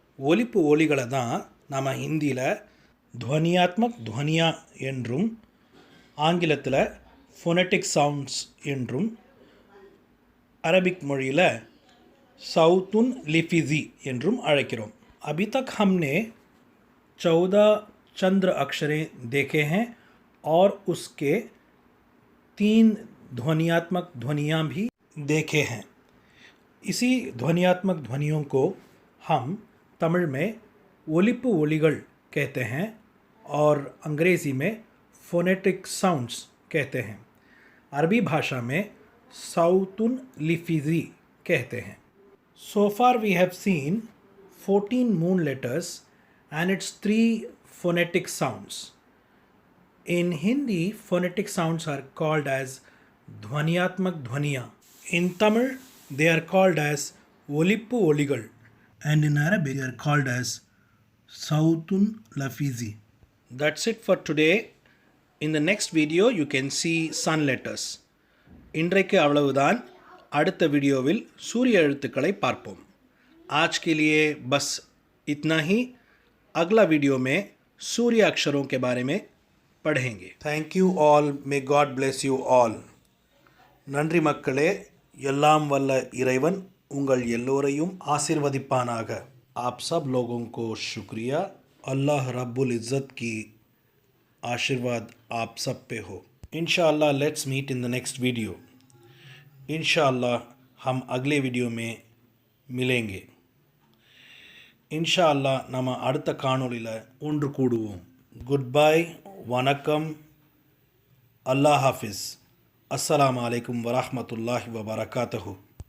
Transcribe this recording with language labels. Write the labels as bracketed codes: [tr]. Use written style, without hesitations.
[ta] ஒலிப்பு ஒலிகளை தான் நாம் ஹிந்தியில் துவனியாத்மக் துவனியா என்றும் ஆங்கிலத்தில் ஃபோனட்டிக் சவுண்ட்ஸ் என்றும் அரபிக் மொழியில் சவுத்துன் லிஃபிசி என்றும் அழைக்கிறோம். [hi] अभी तक हमने 14 चंद्र अक्षरें देखे हैं और उसके 3 ध्वनियात्मक ध्वनियाँ भी देखे हैं. इसी ध्वनियात्मक ध्वनियों को हम तमिल में ओलिपु ओलिगल कहते हैं और अंग्रेज़ी में फोनेटिक साउंड्स कहते हैं. अरबी भाषा में साउतुन लिफिजी कहते हैं. [en] So far we have seen 14 moon letters and its 3 phonetic sounds. In Hindi, phonetic sounds are called as Dhvaniatmak Dhvaniya. In Tamil, they are called as Olippu Oligal. And in Arabic, they are called as Sautun Lafizi. That's it for today. In the next video, you can see sun letters. [ta] இன்றைக்கு அவ்வளவுதான். அடுத்த வீடியோவில் சூரிய எழுத்துக்களை பார்ப்போம். [hi] आज के लिए बस इतना ही. अगला वीडियो में सूर्य अक्षरों के बारे में पढ़ेंगे. [en] Thank you all. May god bless you all. [ta] நன்றி மக்களே. எல்லாம் வல்ல இறைவன் உங்கள் எல்லோரையும் ஆசீர்வதிப்பானாக. [hi] आप सब लोगों को शुक्रिया। अल्लाह रब्बुल इज़्ज़त की आशीर्वाद आप सब पे हो। इंशाअल्लाह [en] Let's meet in the next video. [hi] इंशाअल्लाह हम अगले वीडियो में मिलेंगे. [ta] இன்ஷா அல்லாஹ் நம்ம அடுத்த காணொளியில் ஒன்று கூடுவோம். [en] good bye, [ta] வணக்கம், அல்லாஹ் ஹாஃபிஸ், அஸ்ஸலாமு அலைக்கும் வரஹ்மத்துல்லாஹி வபரகாத்துஹு.